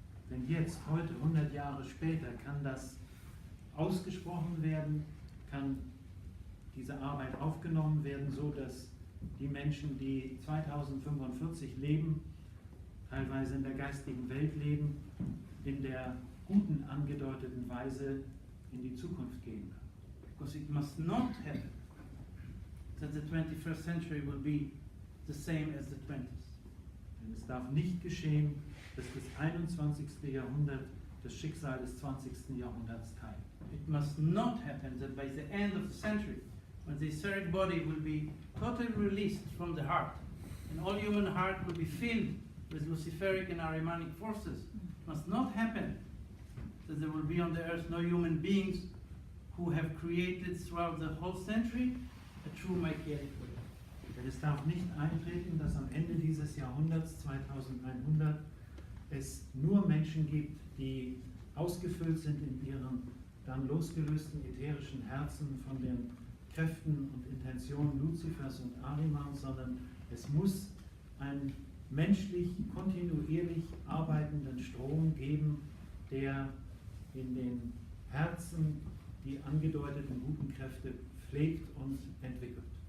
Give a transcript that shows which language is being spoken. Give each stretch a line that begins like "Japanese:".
German: Denn jetzt, heute, 100 Jahre später, kann das ausgesprochen werden, kann diese Arbeit aufgenommen werden, so dass die Menschen, die 2045 leben, teilweise in der geistigen Welt leben, in der guten angedeuteten Weise in die Zukunft gehen kann.
English: Because it must not happen that the 21st century will be the same as the 20th.
German: Denn es darf nicht geschehen, dass das 21. Jahrhundert das Schicksal des 20. Jahrhunderts teilt.
English: It must not happen that by the end of the century, when the etheric body will be totally released from the heart, and all human heart will be filled with Luciferic and Ahrimanic forces, it must not happen that there will be on the earth no human beings who have created throughout the whole century a true materialistic way.
German: Denn es darf nicht eintreten, dass am Ende dieses Jahrhunderts, 2100, es nur Menschen gibt, die ausgefüllt sind in ihren dann losgelösten ätherischen Herzen von den Kräften und Intentionen Luzifers und Ahrimans, sondern es muss einen menschlich, kontinuierlich arbeitenden Strom geben, der in den Herzen die angedeuteten guten Kräfte pflegt und entwickelt.